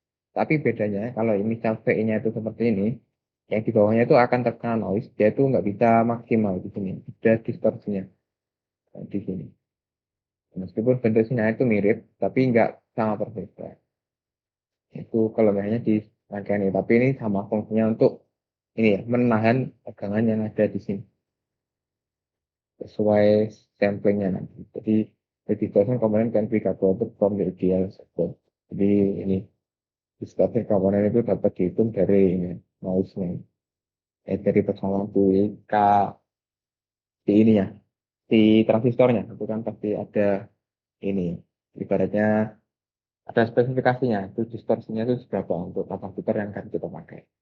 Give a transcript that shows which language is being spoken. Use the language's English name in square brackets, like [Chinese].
[Indonesian] Tapi bedanya kalau misal V-nya itu seperti ini, yang di bawahnya itu akan terkena noise, dia itu nggak bisa maksimal di sini, ada distorsinya di sini. Meskipun bentuk sinyalnya itu mirip, tapi nggak sama persis. Itu kelebihannya di rangkaian ini. Tapi ini sama fungsinya untuk ini ya, menahan tegangan yang ada di sini sesuai samplingnya nanti. [English] Jadi the distortion component can be calculated from the ideal circuit. [Indonesian] Jadi ini distortion component itu dapat dihitung dari ini noise-nya. Dari persamaan K di ini ya, di transistornya itu kan pasti ada ini ibaratnya ada spesifikasinya itu distorsinya itu seberapa untuk kapasitor yang akan kita pakai.